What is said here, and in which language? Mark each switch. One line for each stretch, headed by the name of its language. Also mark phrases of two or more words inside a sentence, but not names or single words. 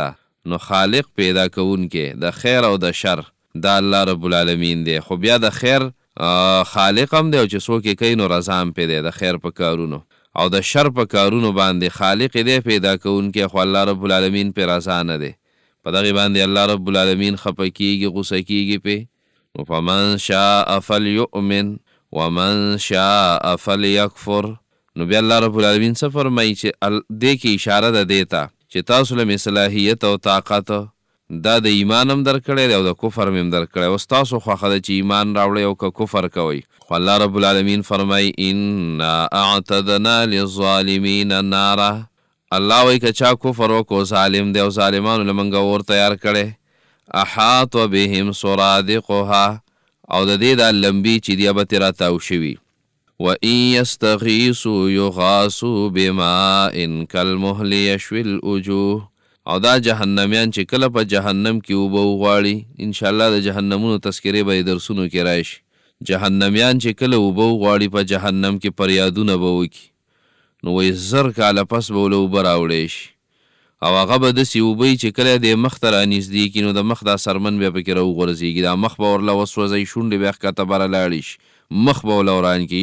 Pashto: نو خالق پیدا کوونکی د خیر او د شر دا
Arabic: الله رب العالمین
Pashto: دی. خو بیا د خیر خالق هم دی او چې څوک یې کوي نو رضا هم پې دی د خیر په کارونو، او د شر په کارونو باندې خالق دی پیدا کوونکی، خو
Arabic: الله رب العالمین
Pashto: پې رضا نه دی. په دغې باندې
Arabic: الله رب العالمین
Pashto: خفه کېږي، غوسه کېږي پې.
Arabic: نو فمن شاء فلیؤمن ومن شاء فلیکفر.
Pashto: نو بیا
Arabic: الله رب العالمین
Pashto: څه فرمایي چې دې کې اشاره ده دې ته چې تاسو له صلاحیت او طاقت دا د ایمان هم درکړی دی او د کفر هم درکړی. اوس تاسو خوښه ده چې ایمان راوړئ او که کفر کوئ. خو
Arabic: الله رب العالمین
Pashto: فرمایي
Arabic: انا اعتدنا للظالمین نارا،
Pashto: الله وایي که چا کفر وکړو ظالم دی او ظالمانو له موږ اور تیار کړی.
Arabic: احاط بهم سرادقها،
Pashto: او د دې دا لمبي چې دی به ترې راتاو شوي.
Arabic: وَإِن يَسْتَغِيثُوا يُغَاثُوا بِمَاءٍ كَالْمُهْلِ يَشْوِي الْوُجُوهَ،
Pashto: او دا جهنمیان چې کله په جهنم کې اوبه وغواړي، انشاءالله د جهنمونو تذکرې به یې درسونو کې راشي. جهنمیان چې کله اوبه وغواړي په جهنم کې فریادونه به وکړي، نو وایي زر کاله پس به له اوبه راوړی شي، او هغه به داسې اوبه چې کله د مخ ته رانږدې کړي نو د مخ دا سرمن بیا پکې راوغورځېږي، دا مخ به ورله وسوځئ، شونډې بیا ښکته بره لاړې شي، مخ به ورله وران کړي.